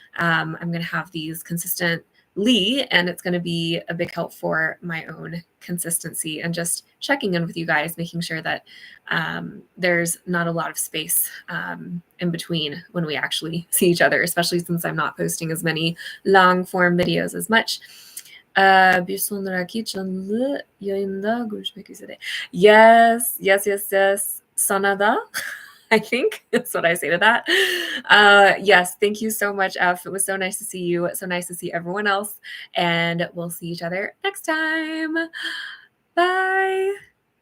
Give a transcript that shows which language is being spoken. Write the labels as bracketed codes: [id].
[en] I'm going to have these consistently, and it's going to be a big help for my own consistency and just checking in with you guys, making sure that there's not a lot of space in between when we actually see each other, especially since I'm not posting as many long form videos as much. [tr] Bir sonraki canlı yayında görüşmek üzere. Yes. Sana da. [en] I think that's what I say to that. Yes, thank you so much, F. It was so nice to see you. So nice to see everyone else. And we'll see each other next time. Bye.